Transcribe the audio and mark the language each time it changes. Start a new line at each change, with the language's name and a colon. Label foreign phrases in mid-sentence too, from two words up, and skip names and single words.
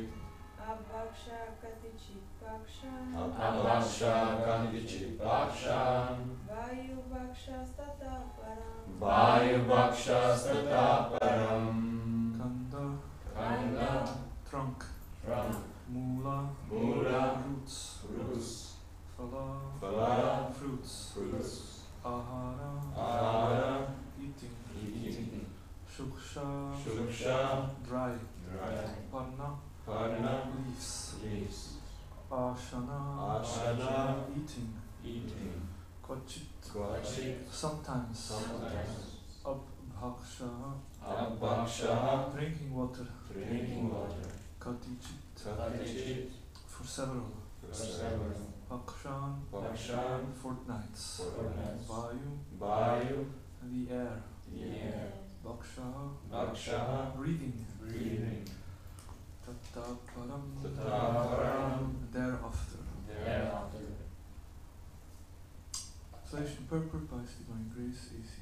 Sanskrit: अब्भक्ष कतिचित् पक्षान्. अब्भक्ष कतिचित् पक्षान्. वायु भक्षस् ततःपरम्. वायु भक्षस् ततःपरम्. Kanda Kanda.
English: Trunk. Trunk.
Sanskrit: Mula Mula.
English: Roots. Roots.
Sanskrit: Phala Phala.
English: Fruits. Fruits.
Sanskrit: Ahara Ahara.
English: Eating. Eating.
Sanskrit: Shuksha Shuksha.
English: Dry. Dry.
Sanskrit: Parna Parna.
English: leaves. Leaves.
Sanskrit: Ashana Ashana.
English: eating. Eating.
Sanskrit: Kvachit Kvachit.
English: sometimes. Sometimes.
Sanskrit: Abhaksha Abhaksha.
English: drinking water. Drinking water.
Sanskrit: Katichit Katichit.
English: for several. Several.
Sanskrit: Pakshan Pakshan.
English: fortnights. Fortnights.
Sanskrit: Vayu Vayu.
English: the air. The air.
Sanskrit: Baksha Baksha.
English: breathing. Breathing.
Sanskrit: Tataparam Tataparam.
English: thereafter. Thereafter. Translation purport by His Divine Grace A.C.